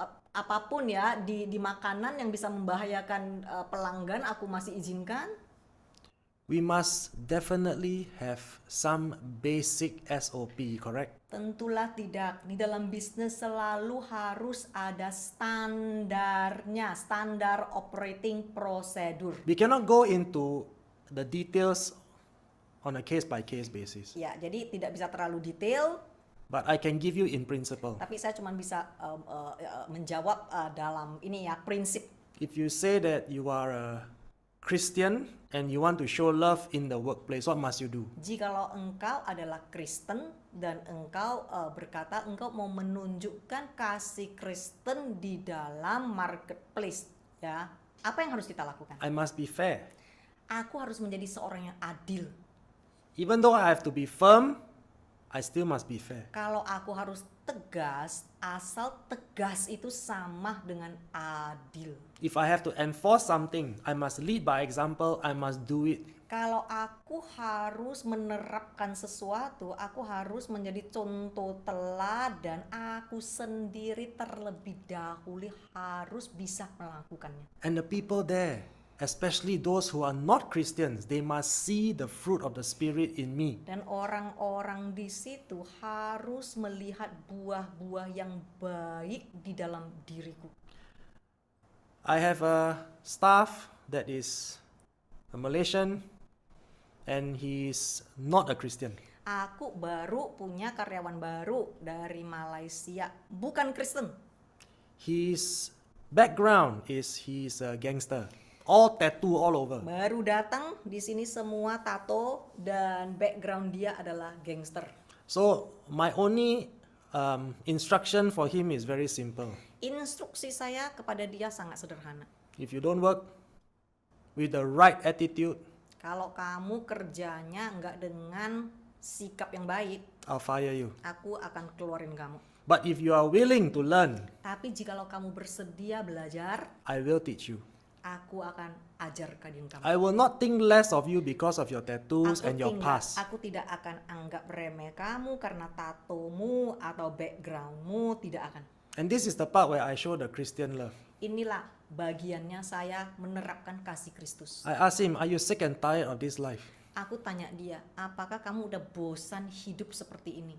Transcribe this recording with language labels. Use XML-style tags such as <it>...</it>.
<id>apapun ya di makanan yang bisa membahayakan pelanggan aku masih izinkan.</id> <en>We must definitely have some basic SOP, correct?</en> <id>Tentulah tidak. Di dalam bisnis selalu harus ada standarnya, standar</id> <en>operating procedure. We cannot go into the details on a case-by-case basis,</en> <id>Ya, jadi tidak bisa terlalu detail,</id> <en>but I can give you in principle.</en> <id>tapi saya cuma bisa menjawab dalam ini ya, prinsip.</id> <en>If you say that you are a Christian and you want to show love in the workplace, what must you do?</en> <id>Jikalau engkau adalah Kristen dan engkau berkata engkau mau menunjukkan kasih Kristen di dalam marketplace, ya, apa yang harus kita lakukan?</id> <en>I must be fair.</en> <id>Aku harus menjadi seorang yang adil.</id> <en>Even though I have to be firm, I still must be fair.</en> <id>Kalau aku harus tegas, asal tegas itu sama dengan adil.</id> <en>If I have to enforce something, I must lead by example, I must do it.</en> <id>Kalau aku harus menerapkan sesuatu, aku harus menjadi contoh teladan. Aku sendiri terlebih dahulu harus bisa melakukannya.</id> <en>And the people there, especially those who are not Christians, they must see the fruit of the Spirit in me.</en> <id>Dan orang-orang di situ harus melihat buah-buah yang baik di dalam diriku.</id> <en>I have a staff that is a Malaysian and he's not a Christian.</en> <id>Aku baru punya karyawan baru dari Malaysia, bukan Kristen.</id> <en>His background is he's a gangster. All tattoo all over.</en> <id>Baru datang di sini semua tato dan background dia adalah gangster.</id> <en>So my only instruction for him is very simple.</en> <id>Instruksi saya kepada dia sangat sederhana.</id> <en>If you don't work with the right attitude,</en> <id>Kalau kamu kerjanya nggak dengan sikap yang baik,</id> <en>I'll fire you.</en> <id>aku akan keluarin kamu.</id> <en>But if you are willing to learn,</en> <id>Tapi jikalau kamu bersedia belajar,</id> <en>I will teach you.</en> <id>aku akan ajarkan kamu.</id> <en>I will not think less of you because of your tattoos and your past.</en> <id>Aku tidak akan anggap remeh kamu karena tatomu atau backgroundmu, tidak akan.</id> <en>And this is the part where I show the Christian love.</en> <id>Inilah bagiannya saya menerapkan kasih Kristus.</id> <en>I ask him, are you sick and tired of this life?</en> <id>Aku tanya dia, apakah kamu udah bosan hidup seperti ini?</id>